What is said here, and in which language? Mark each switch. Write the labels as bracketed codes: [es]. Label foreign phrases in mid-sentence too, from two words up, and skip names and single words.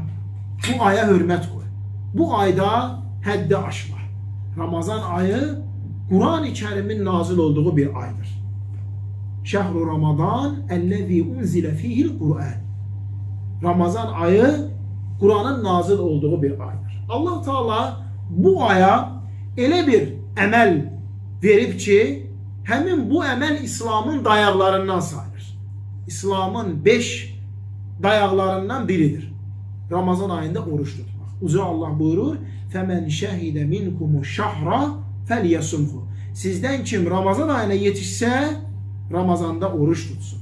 [tr] Bu aya hürmet koy. [az] Bu ayda həddi aşma. [tr] Ramazan ayı Kur'an-ı Kerim'in nazil olduğu bir aydır. [ar] شهر رمضان الذي أنزل فيه القرآن. [tr] Ramazan ayı Kur'an'ın nazil olduğu bir aydır. [az] Allah Teala bu aya elə bir əməl verib ki, həmin bu əməl İslam'ın dayaqlarından sayılır. İslam'ın 5 dayaqlarından biridir. [tr] Ramazan ayında oruç tutmak. [az] Uca Allah buyurur, [ar] فَمَنْ شَهِدَ مِنْكُمُ الشَّهْرَ فَلْيَسُمْهُ. [tr] Sizden kim Ramazan ayına yetişse Ramazanda oruç tutsun.